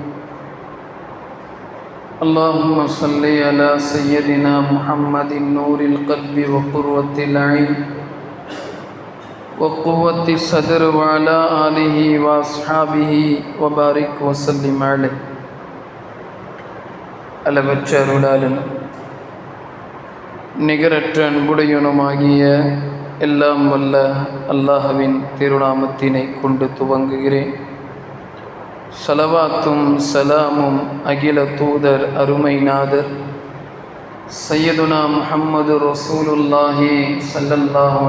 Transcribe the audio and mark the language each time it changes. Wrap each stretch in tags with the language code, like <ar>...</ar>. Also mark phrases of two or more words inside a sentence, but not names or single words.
<ar>اللهم صل على سيدنا محمد نور القلب وقرة العين وقوة الصدر وعلى آله وأصحابه وبارك وسلم عليه.</ar> <ta>அளவற்ற அருளாளன் நிகரற்ற அன்புடையனுமாகிய எல்லாம் வல்ல அல்லாஹ்வின் திருநாமத்தினை கொண்டு துவங்குகிறேன். ஸலவாத்தும் சலாமும் அகில தூதர் அருமைநாதர்</ta> <ar>سيدنا محمد رسول الله صلى الله</ar>